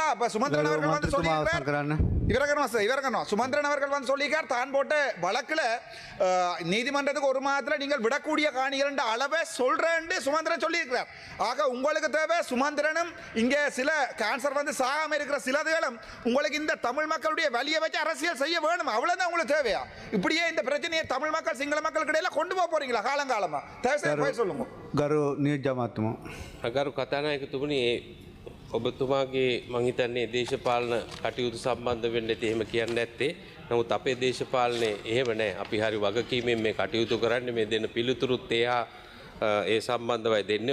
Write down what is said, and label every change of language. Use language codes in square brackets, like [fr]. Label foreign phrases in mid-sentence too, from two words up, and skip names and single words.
[ta] அப்ப சுமந்திரன் அவர்கள் வந்து சொல்லியிருக்கார், சுமந்திரன் அவர்கள் வந்து சொல்லியிருக்கார், தான் போட்ட வழக்குல நீதிமன்றத்துக்கு ஒரு மாதத்துல நீங்கள் விடக்கூடிய காணிகள் அளவை சொல்றேன்னு சுமந்திரன் சொல்லியிருக்கிறார். ஆக உங்களுக்கு தேவை சுமந்திரனும் இங்கே சில கேன்சர் வந்து சாகாம இருக்கிற சிலதுகளும் உங்களுக்கு இந்த தமிழ் மக்களுடைய வலியை வச்சு அரசியல் செய்ய வேணும். அவ்வளவுதான் உங்களுக்கு தேவையா? இப்படியே இந்த பிரச்சனையை தமிழ் மக்கள் சிங்கள மக்களுக்கு இடையில கொண்டு போக போறீங்களா காலங்காலமா? தயவுசெய்து சொல்லுங்க. [si] ගරු නියෝජ්‍යමාත්තුමා අගරු කතානායකතුමනි, ඔබතුමාගේ මං හිතන්නේ දේශපාලන කටයුතු සම්බන්ධ වෙන්න ඇති එහෙම කියන්න ඇත්තේ. නමුත් අපේ දේශපාලනේ එහෙම නැහැ. අපි හරි වගකීමෙන් මේ කටයුතු කරන්නේ. මේ දෙන පිළිතුරුත් ඒ සම්බන්ධවයි දෙන්නේ.